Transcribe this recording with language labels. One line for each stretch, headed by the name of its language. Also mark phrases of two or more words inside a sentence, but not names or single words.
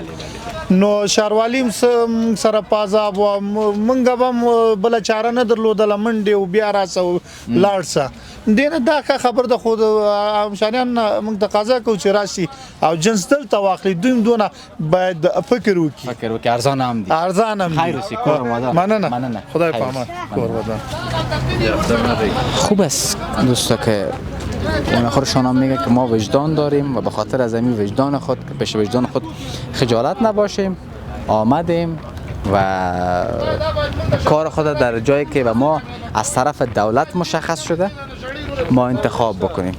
Pashto: نو ښاروالي سره په عذاب وه موږ به هم بله چاره نه درلودله منډې و بیا راسه لاړ سه دې نه دا ښه خبر ده. خو همشانیان موږ تقاضا کوو چې راشي او جنس دلته واخلي. دوی هم دونه باید فکر وکړي. ارزان هم دي. خیر اوسې کور ودان. مننه خدای په امان. کور ودان.
Persian: خوب است دوستا که اون خودشان هم میگه که ما وجدان داریم و به خاطر از این وجدان خود که پیش وجدان خود خجالت نباشیم آمدیم و کار خود در جایی که و ما از طرف دولت مشخص شده ما انتخاب بکنیم.